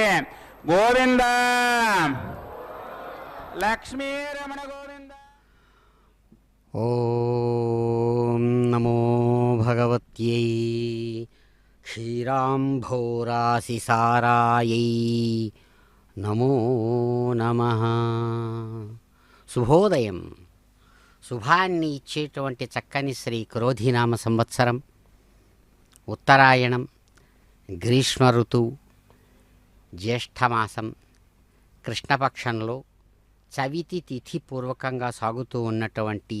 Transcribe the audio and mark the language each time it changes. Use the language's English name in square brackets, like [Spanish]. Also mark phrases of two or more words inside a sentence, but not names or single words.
[Sanskrit] गोविंद लक्ष्मी रमण गोविंद। ओम नमो भगवत्यै क्षीराम्भोरासिसारायै नमो नमः। [Telugu] శుభోదయం. శుభాన్ని ఇచ్చేటువంటి చక్కని శ్రీ క్రోధినామ సంవత్సరం, ఉత్తరాయణం, గ్రీష్మ ఋతువు, జ్యేష్ఠమాసం, కృష్ణపక్షంలో చవితి తిథి పూర్వకంగా సాగుతూ ఉన్నటువంటి